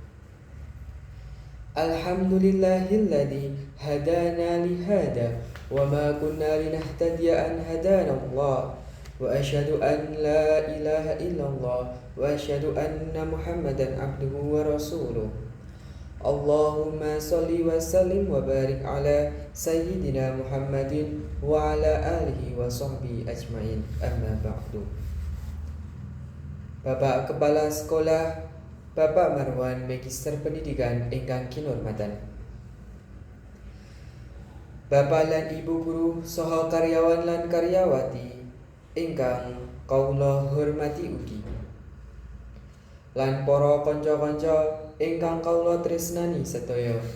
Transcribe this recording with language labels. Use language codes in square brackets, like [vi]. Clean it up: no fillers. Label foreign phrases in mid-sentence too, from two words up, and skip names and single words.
[ar] الحمد لله الذي هدانا لهذا وما كنا لنهتدي أن هدانا الله وأشهد أن لا إله إلا الله وأشهد أن محمدا عبده ورسوله. اللهم صل وسلم وبارك على سيدنا محمد وعلى آله وصحبه أجمعين، أما بعد. [jv] Bapak [id] Kepala Sekolah, [jv] Bapak Marwan [id] Magister Pendidikan [jv] ingkang kinurmatan, Bapak lan Ibu Guru saha karyawan lan karyawati ingkang kawula hormati ugi, lan para kanca-kanca ingkang kawula tresnani sedaya.